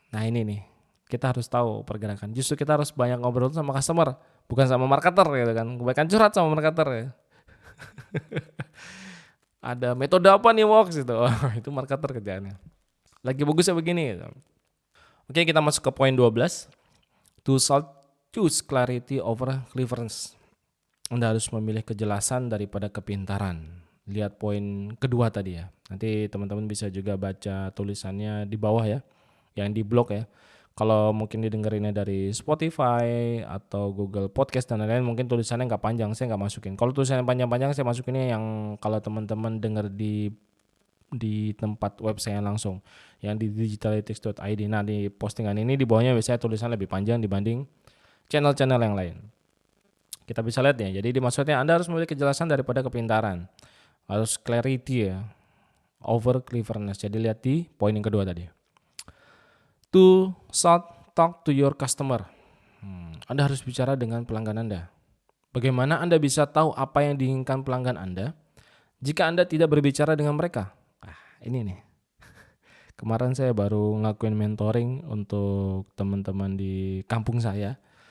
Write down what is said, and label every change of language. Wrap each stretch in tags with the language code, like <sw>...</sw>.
<id>Nah ini nih, kita harus tahu pergerakan. Justru kita harus banyak ngobrol sama customer, bukan sama marketer gitu kan. Kebanyakan curhat sama marketer ya. Ada metode apa nih Wox itu? Oh, itu marketer kerjaannya. Lagi bagusnya begini gitu. Oke, kita masuk ke poin 12.</id> <en>To choose clarity over cleverness.</en> <id>Anda harus memilih kejelasan daripada kepintaran. Lihat poin kedua tadi ya. Nanti teman-teman bisa juga baca tulisannya di bawah ya, yang di blog ya. Kalau mungkin didengerinnya dari Spotify atau Google Podcast dan lain-lain, mungkin tulisannya nggak panjang, saya nggak masukin. Kalau tulisannya panjang-panjang, saya masukinnya yang kalau teman-teman dengar di tempat website langsung, yang di digitalytics.id. Nah di postingan ini di bawahnya biasanya tulisan lebih panjang dibanding channel-channel yang lain. Kita bisa lihat ya, jadi dimaksudnya Anda harus memiliki kejelasan daripada kepintaran. Harus clarity ya,</id> <en>over cleverness.</en> <id>Jadi lihat di poin yang kedua tadi.</id> <en>To talk to your customer.</en> <id>Anda harus bicara dengan pelanggan Anda. Bagaimana Anda bisa tahu apa yang diinginkan pelanggan Anda jika Anda tidak berbicara dengan mereka? Ini nih. Kemarin saya baru ngelakuin mentoring untuk teman-teman di kampung saya.</id>